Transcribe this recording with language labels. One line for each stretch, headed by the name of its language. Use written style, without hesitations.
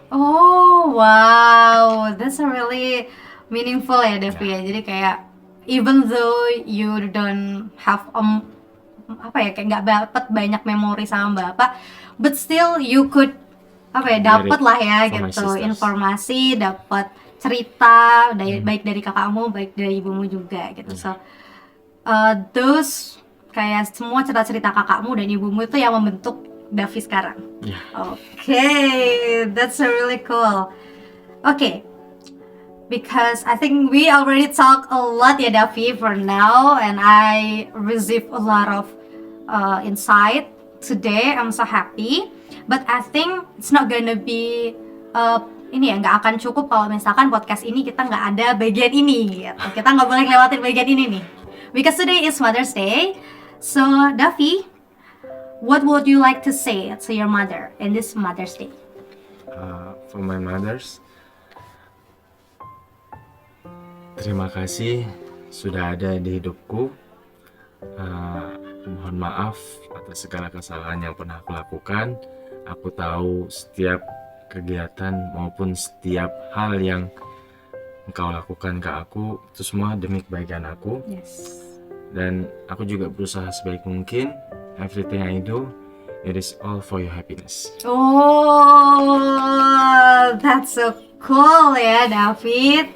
English: Oh wow, that's a really meaningful ya Devi ya.
Indonesian: Jadi kayak
English: even though you don't have
Indonesian: apa ya, kayak nggak dapat banyak memori sama bapak,
English: but still you could
Indonesian: apa ya, dapat lah ya
English: From my
Indonesian: gitu
English: sisters.
Indonesian: informasi, dapat cerita baik dari kakakmu, baik dari ibumu juga gitu. So those kayak semua cerita-cerita kakakmu dan ibumu itu yang membentuk Davi sekarang.
English: Yeah. Okay, that's really cool. Okay, because I think we already talked a lot ya Davi for now, and I received a lot of insight today. I'm so happy, but I think it's not gonna be
Indonesian: ini ya, nggak akan cukup kalau misalkan podcast ini kita nggak ada bagian ini gitu. Kita nggak boleh lewatin bagian ini nih,
English: because today is Mother's Day. So Davi, what would you like to say to your mother in this Mother's Day? For my mothers,
Indonesian: terima kasih sudah ada di hidupku. Mohon maaf atas segala kesalahan yang pernah aku lakukan. Aku tahu setiap kegiatan maupun setiap hal yang engkau lakukan ke aku itu semua demi kebaikan aku.
English: Yes.
Indonesian: Dan aku juga berusaha sebaik mungkin.
English: Everything I do, it is all for your happiness. Oh, that's so cool ya David.